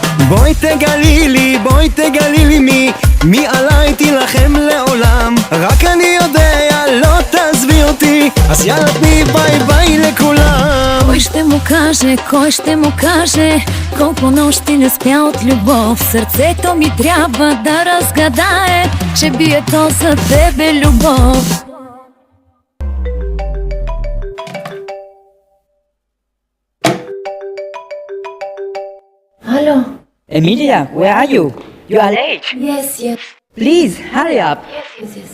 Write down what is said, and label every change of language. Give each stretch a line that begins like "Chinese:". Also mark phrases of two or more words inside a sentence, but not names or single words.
Hebrew: בואי תגלי לי מי עליי תילחם לעולם. רק אני יודע, לא תעזבי אותי, אז יאללה תני
English: bye bye
Hebrew: לכולם.
Bulgarian: Кой ще му каже колко нощи не спя от любов. Сърцето ми трябва да разгадае, че бие то за тебе любов.
English: Hello. Emilia, where are you? You are late. Yes. Please, hurry up. Yes.